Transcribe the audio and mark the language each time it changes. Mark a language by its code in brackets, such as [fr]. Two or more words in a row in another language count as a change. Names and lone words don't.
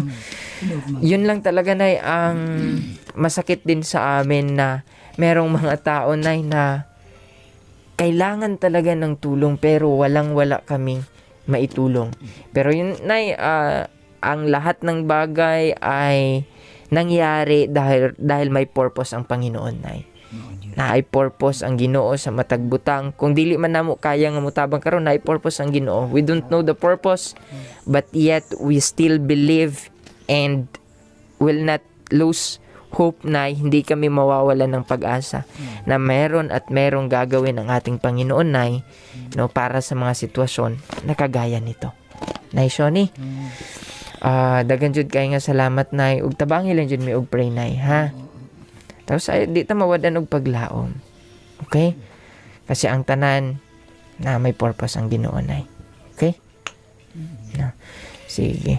[tl] Yun lang talaga, Nay, ang masakit din sa amin, na merong mga tao, Nay, na kailangan talaga ng tulong pero wala kaming maitulong. Pero yun, Nay, ang lahat ng bagay ay nangyari dahil may purpose ang Panginoon, Nay. [ceb] Na ay purpose ang Ginoo sa matag butang. Kung dili man namo kaya nga mutabang karon, na ay purpose ang Ginoo. [en] We don't know the purpose, but yet we still believe and will not lose hope, [tl] na hindi kami mawawalan ng pag-asa na meron merong gagawin ang ating Panginoon, Nay, no, para sa mga sitwasyon na kagaya nito. [ceb] Nay Shoni, dagan jud kay nga salamat, Nay, ug tabangi lang jud mi og pray, Nay, ha. Tapos di ta mawadan og paglaom. Okay? Kasi ang tanan na may purpose ang Ginoo, Nay. Okay? Na. Sige.